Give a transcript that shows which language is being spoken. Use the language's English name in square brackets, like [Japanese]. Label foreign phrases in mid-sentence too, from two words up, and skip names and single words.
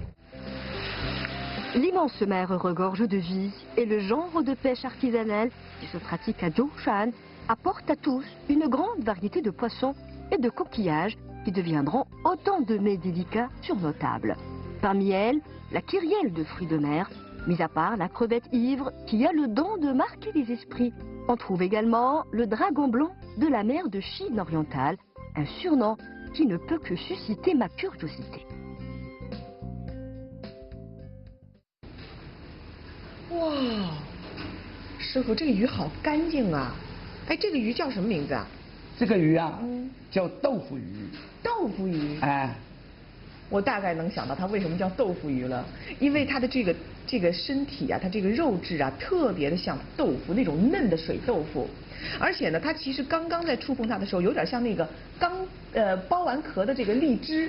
[French] L'immense mer regorge de vie et le genre de pêche artisanale qui se pratique à Zhou Shan apporte à tous une grande variété de poissons et de coquillages qui deviendront autant de mets délicats sur nos tables. Parmi elles, la kyrielle de fruits de mer, mis à part la crevette ivre qui a le don de marquer les esprits. On trouve également le dragon blanc de la mer de Chine orientale, un surnom qui ne peut que susciter ma curiosité. [Chinese] 哇，师傅，这个鱼好干净啊！哎，这个鱼叫什么名字啊？这个鱼啊，叫豆腐鱼。豆腐鱼。哎，我大概能想到它为什么叫豆腐鱼了，因为它的这个身体啊，它这个肉质啊，特别的像豆腐那种嫩的水豆腐，而且呢，它其实刚刚在触碰它的时候，有点像那个刚剥完壳的这个荔枝。